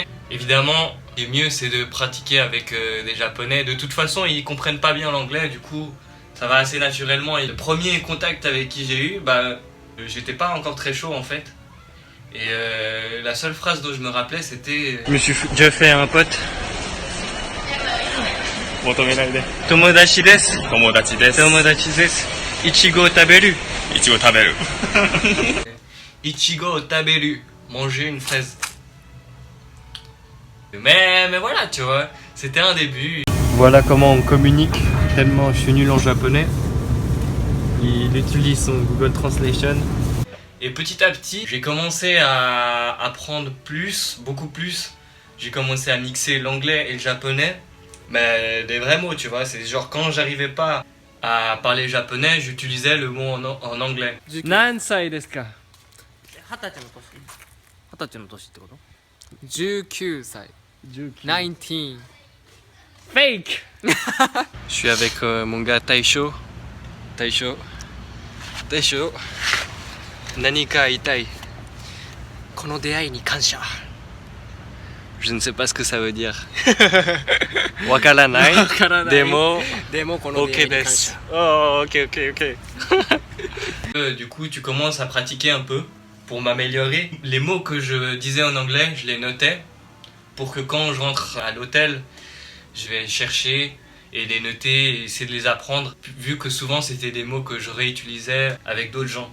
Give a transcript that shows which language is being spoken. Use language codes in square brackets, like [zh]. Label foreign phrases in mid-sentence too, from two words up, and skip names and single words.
[fr] Évidemment, le mieux c'est de pratiquer avec des japonais. De toute façon, ils comprennent pas bien l'anglais, du coup ça va assez naturellement. Et le premier contact avec qui j'ai eu, j'étais pas encore très chaud en fait. Et la seule phrase dont je me rappelais c'était... Je me suis déjà fait un pote. [ja] 友達です. 友達です. 友達です。苺を食べる. 苺食べる. 苺を食べる. [fr] Manger une fraise. Mais voilà, tu vois, c'était un début. Voilà comment on communique, tellement je suis nul en japonais. Il utilise son Google Translation. Et petit à petit, j'ai commencé à apprendre plus, beaucoup plus. J'ai commencé à mixer l'anglais et le japonais. Mais des vrais mots, tu vois, c'est genre quand j'arrivais pas à parler japonais, j'utilisais le mot en anglais. [ja] 何歳ですか? 20歳の年ってこと ?19 歳 19 [en] Fake. [fr] Je suis avec mon gars Taisho. Taisho. [ja] 何か痛い. この出会いに感謝 [fr] Je ne sais pas ce que ça veut dire. [ja] わからない。でも. でもこの出会い Ok に感です. 謝 [fr] Oh, ok. Du coup, tu commences à pratiquer un peu pour m'améliorer. Les mots que je disais en anglais, je les notais pour que quand je rentre à l'hôtel, je vais les chercher et les noter et essayer de les apprendre, vu que souvent c'était des mots que je réutilisais avec d'autres gens.